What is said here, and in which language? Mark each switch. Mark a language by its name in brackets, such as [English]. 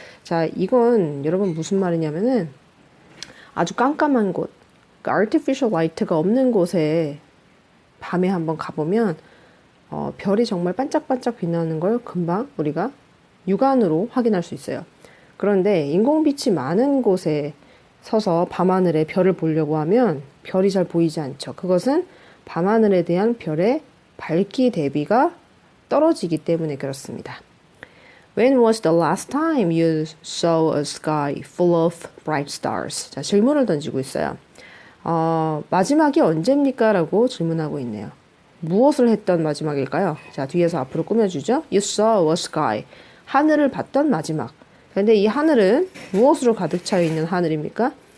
[Korean] 자, 이건 여러분 무슨 말이냐면은 아주 깜깜한 곳, 그러니까 artificial light가 없는 곳에 밤에 한번 가보면 별이 정말 반짝반짝 빛나는 걸 금방 우리가 육안으로 확인할 수 있어요. 그런데 인공빛이 많은 곳에 서서 밤하늘에 별을 보려고 하면 별이 잘 보이지 않죠. 그것은 밤하늘에 대한 별의 밝기 대비가 떨어지기 때문에 그렇습니다. [English] When was the last time you saw a sky full of bright stars? [Korean] 자, 질문을 던지고 있어요. 마지막이 언제입니까? 라고 질문하고 있네요. 무엇을 했던 마지막일까요? 자, 뒤에서 앞으로 꾸며주죠. [English] You saw a sky. [Korean] 하늘을 봤던 마지막. 근데 이 하늘은 무엇으로 가득 차 있는 하늘입니까?